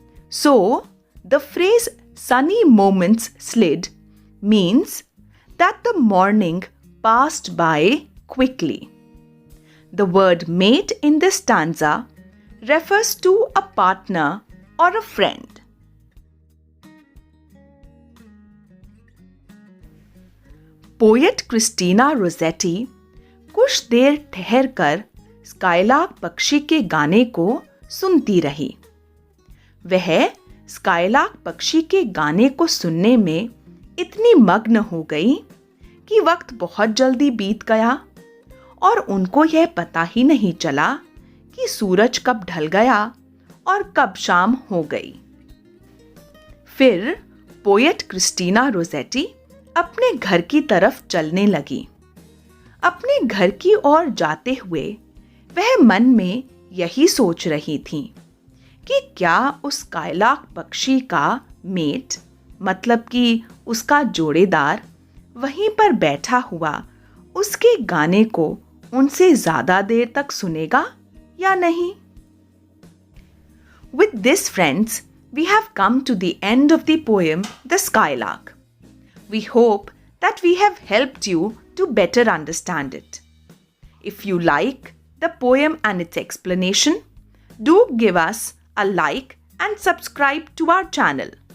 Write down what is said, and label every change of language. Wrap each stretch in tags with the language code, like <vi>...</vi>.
<en>So, the phrase sunny moments slid means that the morning passed by quickly. The word mate in this stanza refers to a partner or a friend.</en> <hi>Poet Christina Rossetti कुछ देर ठहरकर skylark पक्षी के गाने को सुनती रही। वह skylark पक्षी के गाने को सुनने में इतनी मग्न हो गई कि वक्त बहुत जल्दी बीत गया और उनको यह पता ही नहीं चला कि सूरज कब ढल गया और कब शाम हो गई। फिर पोएट क्रिस्टीना रोसेटी अपने घर की तरफ चलने लगी। अपने घर की ओर जाते हुए वह मन में यही सोच रही थी कि क्या उस स्काईलार्क पक्षी का मेट मतलब कि उसका जोड़ेदार वहीं पर बैठा हुआ उसके गाने को उनसे ज्यादा देर तक सुनेगा या नहीं।</hi> <en>With this, friends, we have come to the end of the poem The Skylark. We hope that we have helped you to better understand it. If you like the poem and its explanation, do give us a like and subscribe to our channel.</en>